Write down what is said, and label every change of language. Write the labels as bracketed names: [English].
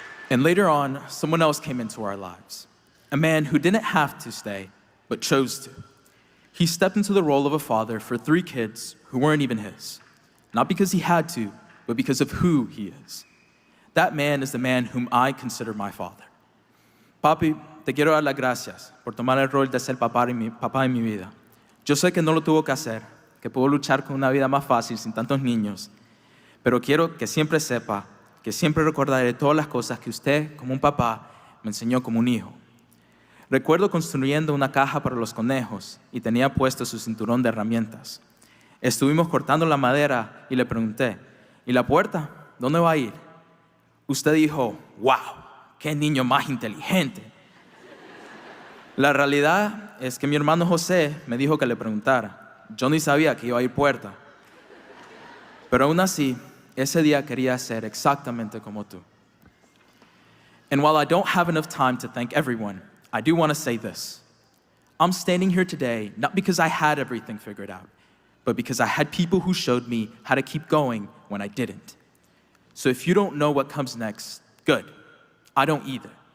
[English] And later on, someone else came into our lives. A man who didn't have to stay, but chose to. He stepped into the role of a father for 3 kids who weren't even his. Not because he had to, but because of who he is. That man is the man whom I consider my father. [Spanish] Papi, te quiero dar las gracias por tomar el rol de ser papá en mi vida. Yo sé que no lo tuvo que hacer, que pudo luchar con una vida más fácil sin tantos niños, pero quiero que siempre sepa que siempre recordaré todas las cosas que usted, como un papá, me enseñó como un hijo. Recuerdo construyendo una caja para los conejos y tenía puesto su cinturón de herramientas. Estuvimos cortando la madera y le pregunté, ¿y la puerta? ¿Dónde va a ir? Usted dijo, wow, qué niño más inteligente. La realidad es que mi hermano José me dijo que le preguntara. Yo ni sabía que iba a ir puerta. Pero aún así, ese día quería ser exactamente como tú. [English] And while I don't have enough time to thank everyone, I do want to say this. I'm standing here today not because I had everything figured out, but because I had people who showed me how to keep going when I didn't. So if you don't know what comes next, good. I don't either.